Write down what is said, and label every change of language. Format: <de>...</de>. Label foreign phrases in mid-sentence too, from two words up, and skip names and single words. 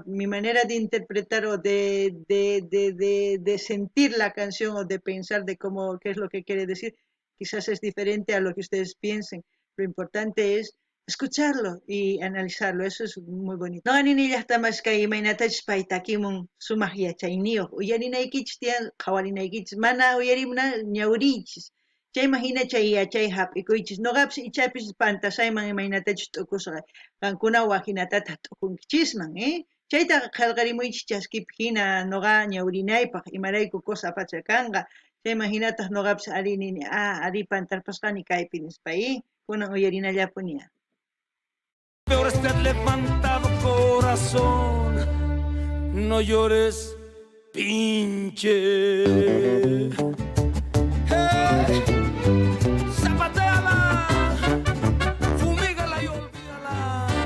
<es>Mi manera de interpretar o de sentir la canción o de pensar de cómo, qué es lo que quiere decir, quizás es diferente a lo que ustedes piensen. Lo importante es escucharlo y analizarlo, eso es muy bonito. No ni ya está más que</es> <qu>imainatach paitakimun sumah yachayniyoq uyarinaykichis tiyan qhawarinaykichis mana uyarimuna ñawriychis chayman hina chay yachay hap'ikuychis nuqapis ichapis pantasayman imaynatachus t'ukusqa qankuna wahinatata t'ukunkichisman chayta qillqarimuychis chaskipi hina nuqa ñawrinaypaq imarayku cosa pacha kanqa chayman hinataq nuqapis ari nini ari pantarpasqani kaypi nispa kunan uyarinallapuña.</qu> <es>Peor estar levantado, corazón, no llores, pinche. Hey, zapateala, fumígala y olvídala.</es>